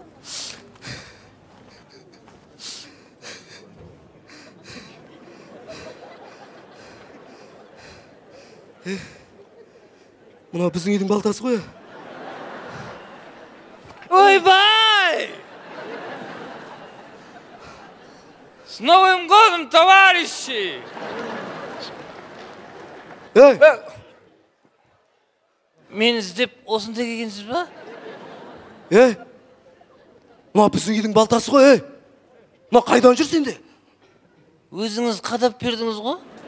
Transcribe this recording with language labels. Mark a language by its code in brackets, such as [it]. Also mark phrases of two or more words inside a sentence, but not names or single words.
[kk] Мына біздің үйдің балтасы ғой. Ойбай! [ru] С Новым годом, товарищи! [kk] Мен іздеп осында келгенсіз ба? Мына біздің үйдің балтасы ғой. Мына қайдан жүр сенде? Өзіңіз қадап бердіңіз ғой?